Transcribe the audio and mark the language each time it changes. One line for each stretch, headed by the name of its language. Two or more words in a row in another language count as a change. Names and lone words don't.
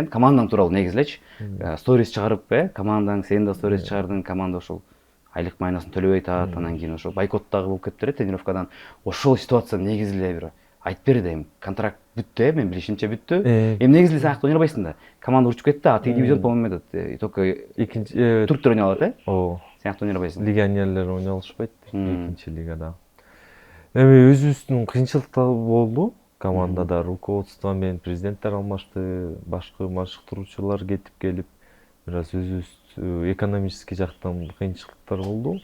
Kyrgyz: Командаң тууралуу негизи элечи. Сторис чыгарып, командаң, сен да сторис чыгардың, команда ошол айлык майнасын төлөбөй атат, анан кийин ошо бойкоттагы болуп кетиптир тренировкадан. Ошол ситуация негизи эле бир айтып бер да, эми контракт бүттү, мен билишимче бүттү. Эми негизи эле сен акты ойной албайсың да. Команда урчуп кетти, а тиги дивизион
Russian: по-моему только
Kyrgyz: Экинчи турктар ойной алат, Ооба. Сен акты ойной албайсың. Легионерлер ойной алышпайт экинчи лигада. Эми өзүбүздүн кыйынчылыктар болду. Командада руководство менен президенттер алмашты, башкы машыктыруучулар кетип келип, бир аз өзүбүз экономический жактан кыйынчылыктар болду.